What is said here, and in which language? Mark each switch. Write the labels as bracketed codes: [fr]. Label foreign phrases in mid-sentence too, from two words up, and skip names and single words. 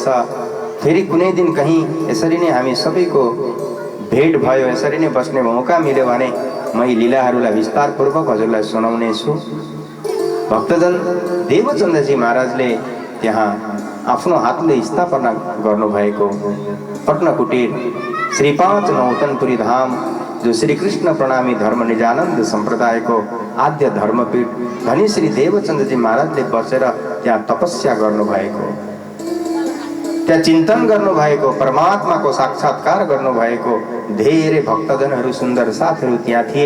[ne] फेरि कुनै दिन कहीँ यसरी नै हामी सबैको भेट भयो, यसरी नै बस्ने मौका मिल्यो भने म यी लीलाहरूलाई विस्तारपूर्वक हजुरलाई सुनाउने छु। भक्तजन देवचन्द्रजी महाराजले त्यहाँ आफ्नो हातले स्थापना गर्नुभएको पटना कुटीर श्री 5 नौतनपुरी धाम, जो श्री कृष्ण प्रणामी धर्म निजानन्द सम्प्रदायको आद्य धर्मपीठ धनी श्री देवचन्द्रजी महाराजले बसेर त्यहाँ तपस्या गर्नुभएको, त्यहाँ चिन्तन गर्नुभएको, परमात्माको साक्षात्कार गर्नुभएको धेरै भक्तजनहरू, सुन्दर साथहरू त्यहाँ थिए।